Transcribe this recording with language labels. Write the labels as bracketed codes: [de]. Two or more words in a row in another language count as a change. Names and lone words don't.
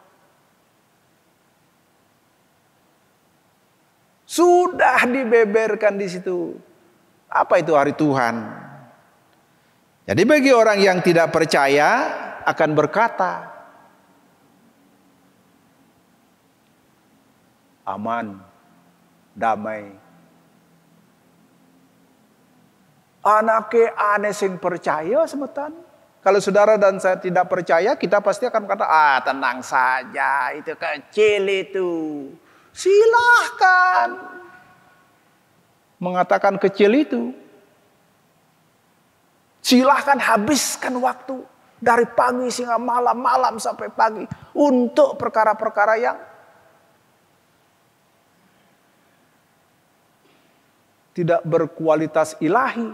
[id] Sudah dibeberkan di situ. Apa itu hari Tuhan? Jadi bagi orang yang tidak percaya akan berkata, aman, damai. [ban] Anake ane sing percaya semetan. [id] Kalau saudara dan saya tidak percaya, kita pasti akan kata, tenang saja, itu kecil itu. Silahkan mengatakan kecil itu. Silahkan habiskan waktu dari pagi hingga malam, malam sampai pagi untuk perkara-perkara yang tidak berkualitas ilahi.